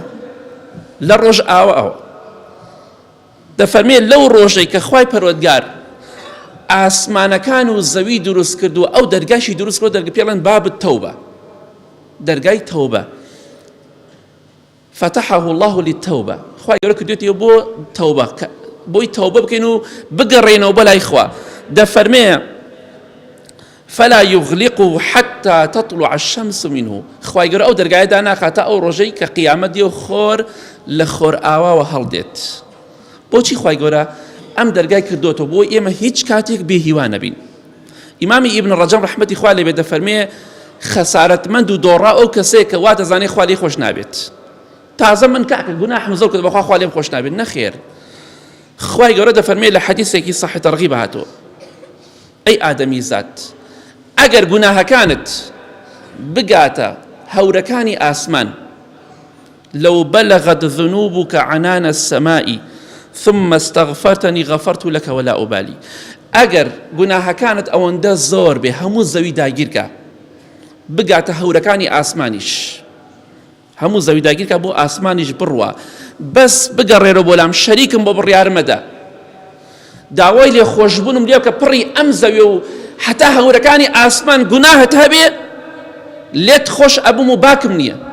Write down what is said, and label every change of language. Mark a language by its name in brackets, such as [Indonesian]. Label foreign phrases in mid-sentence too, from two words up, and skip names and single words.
[Central Kurdish] لە ڕۆژ ئەوە دەفەرمێ لەو ڕۆژەی کە خوای پەروەردگار ئاسمانەکان و زەوی دروست کردو ئەو دەرگاشی دروست کردو دەرگا پێڵێن [Arabic] باب تەوبە، [Central Kurdish] دەرگای تەوبە. [Arabic] فتحه الله للتوبة. [Central Kurdish] خوای گەورە کردوێتەوە بۆ تەوبە، بۆی تەوبە بکەین و بگەڕێنەوە بەلای خوا. دەفەرمێ [Arabic] فلا يغلقه حتى تطلع الشمس منه. [Central Kurdish] خوای گەورە ئەو دەرگایە داناخاتە ئەو ڕۆژەی کە قیامەت دێ و خۆر لە خۆر ئاواوە هەڵدێت. بۆچی خوای گەورە ئەم دەرگای کردوتەوە؟ بۆ ئێمە هیچ کاتێک بێهیوا نەبین. ئیمامی ئیبن ڕەجەب ڕەحمەتی خوا لێبێ دەفەرمێ خەسارەتمەند و دۆڕا ئەو کەسەیە کە وا دەزانێ خوا لێی خۆش نابێت. تازە من کاکە گوناحم زۆر کرد بەخوا خوا لێم خۆش نابێت. نەخێر، خوای گەورە دەفەرمێ لە حەدیثێکی صحیح تەرغیب هاتووە ئەی ئادەمی زات ئەگەر گوناهەکانت بگاتە هەورەکانی ئاسمان [Arabic] لو بلغت ذنوبك عنان السماء ثم استغفرتني غفرت لك ولا أبالي. [Central Kurdish] ئەگەر گوناهەکانت ئەوەندە زۆر بێ هەموو زەوی داگیرکە بگاتە هەورەکانی ئاسمانیش، هەموو زەوی داگیرکە بۆ ئاسمانیش بڕوە، بەس بگەڕێرە بۆ لام شەریکم بۆ بڕیارمەدە داوای لێ خۆشبوونم لێ بکە پڕی ئەم زەوی و حتا هەورەکانی ئاسمان گوناهت هەبێ لێت خۆش ئەبووم و باکم نییە.